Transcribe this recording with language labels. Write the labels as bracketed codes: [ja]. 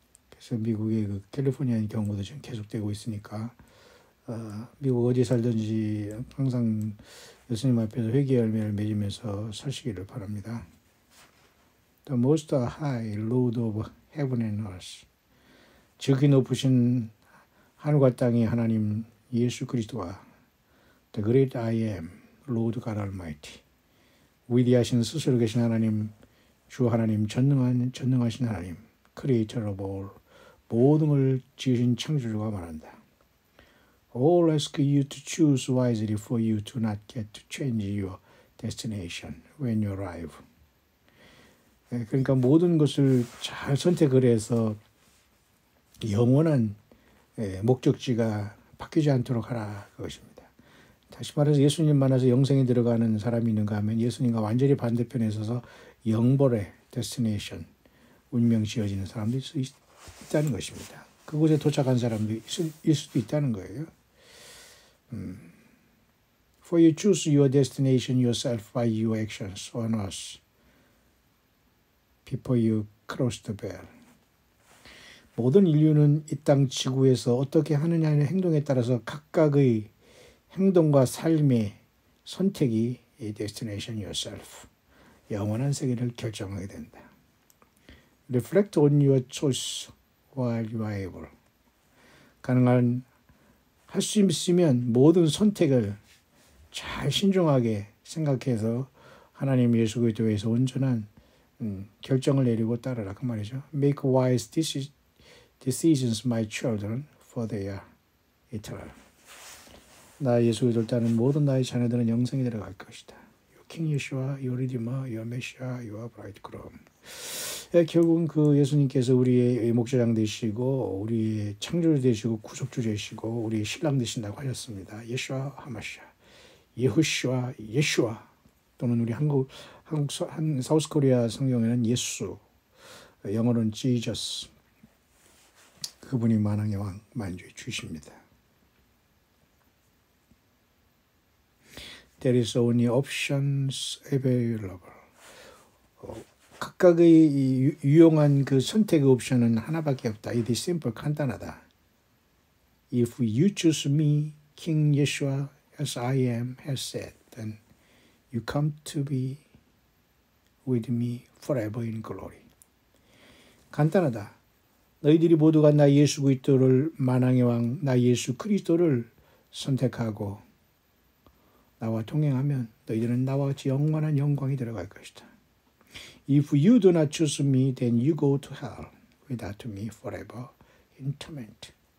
[ko] 그래서 미국의 캘리포니아의 경우도 지금 계속되고 있으니까 미국 어디 살든지 항상 예수님 앞에서 회개의 열매를 맺으면서 사시기를 바랍니다. [en] The most high Lord of heaven and earth. [ko] 지극히 높으신 하늘과 땅의 하나님 예수 그리스도와 [en] The great I am Lord God Almighty. [ko] 위대하신 스스로 계신 하나님, 주 하나님, 전능하신 하나님, [en] Creator of all, [ko] 모든 걸 지으신 창조주가 말한다. [en] All ask you to choose wisely for you to not get to change your destination when you arrive. [ko] 그러니까 모든 것을 잘 선택을 해서 영원한 목적지가 바뀌지 않도록 하라 그것입니다. 다시 말해서 예수님 만나서 영생에 들어가는 사람이 있는가 하면 예수님과 완전히 반대편에 서서 영벌의 데스티네이션, 운명 지어지는 사람도 있다는 것입니다. 그곳에 도착한 사람도 있을 수도 있다는 거예요. [en] For you choose your destination yourself by your actions on earth before you cross the veil. [ko] 모든 인류는 이 땅 지구에서 어떻게 하느냐의 행동에 따라서 각각의 행동과 삶의 선택이 이 [en] destination yourself, [ko] 영원한 세계를 결정하게 된다. [en] Reflect on your choice while you are able. [ko] 가능한 할 수 있으면 모든 선택을 잘 신중하게 생각해서 하나님 예수 그리스도에서 온전한 결정을 내리고 따르라 그 말이죠. [en] Make wise decisions, my children, for they are eternal. [ko] 나 예수 그리스도를 따르는 모든 나의 자녀들은 영생에 들어갈 것이다. [en] Your King Yeshua, Your Redeemer, Your Messiah, Your Bridegroom. [ko] 결국은 그 예수님께서 우리의 목자장 되시고 우리의 창조주 되시고 구속주 되시고 우리의 신랑 되신다고 하셨습니다. 예수와 하마시아, 예후슈아, 예슈아 또는 우리 한국 사우스 코리아 성경에는 예수, 영어로는 Jesus. 그분이 만왕의 왕, 만주의 주십니다. [en] There is only options available. [ko] 각각의 유용한 그 선택의 옵션은 하나밖에 없다. [en] It is simple, [ko] 간단하다. [en] If you choose me, King Yeshua, as I am, has said, then you come to be with me forever in glory. [ko] 간단하다. 너희들이 모두가 나 예수 그리스도를 만왕의 왕, 나 예수 그리스도를 선택하고 나와 동행하면 너희들은 나와 같이 영원한 영광이 들어갈 것이다. [en] If you do not choose me, then you go to hell without me forever in torment.